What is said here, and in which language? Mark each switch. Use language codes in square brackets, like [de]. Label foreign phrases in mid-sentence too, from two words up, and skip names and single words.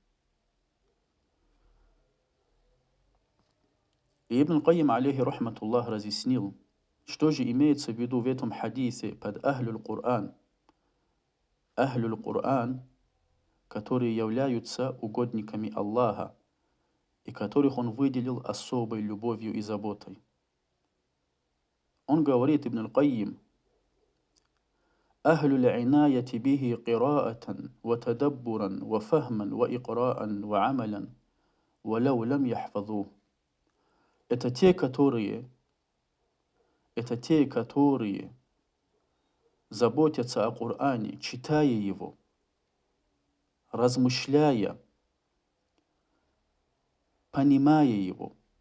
[ru] И Ибн Кайим, [ar] عليه رحمة الله, [ru] разъяснил, что же имеется в виду в этом хадисе под [ar] أهل القرآن. أهل القرآن, [ru] которые являются угодниками Аллаха, и которых Он выделил особой любовью и заботой. Он говорит, Ибн Кайим: [ar] «أهل العناية به قراءة وتدبرا وفهما وإقراء وعملا ولو لم يحفظه». [ru] Это те, которые заботятся о Коране, читая его, размышляя, понимая его.